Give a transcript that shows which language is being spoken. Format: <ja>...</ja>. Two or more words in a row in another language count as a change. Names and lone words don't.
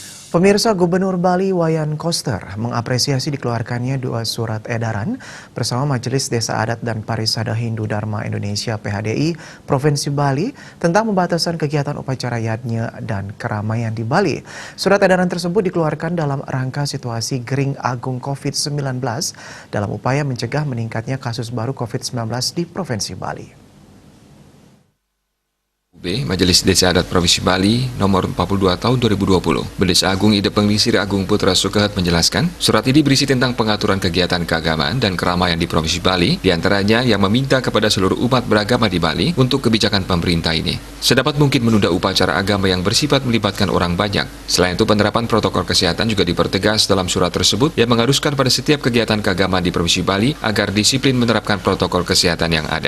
<id>Pemirsa, Gubernur Bali Wayan Koster mengapresiasi dikeluarkannya 2 surat edaran bersama Majelis Desa Adat dan Parisada Hindu Dharma Indonesia (PHDI) Provinsi Bali tentang pembatasan kegiatan upacara yajnya dan keramaian di Bali. Surat edaran tersebut dikeluarkan dalam rangka situasi Gering Agung COVID-19 dalam upaya mencegah meningkatnya kasus baru COVID-19 di Provinsi Bali. Majelis Desa Adat Provinsi Bali nomor 42 tahun 2020. Bedes Agung Ide Pengisir Agung Putra Sukehat menjelaskan, surat ini berisi tentang pengaturan kegiatan keagamaan dan keramaian di Provinsi Bali, diantaranya yang meminta kepada seluruh umat beragama di Bali untuk kebijakan pemerintah ini. Sedapat mungkin menunda upacara agama yang bersifat melibatkan orang banyak. Selain itu, penerapan protokol kesehatan juga dipertegas dalam surat tersebut yang mengharuskan pada setiap kegiatan keagamaan di Provinsi Bali agar disiplin menerapkan protokol kesehatan yang ada.</id>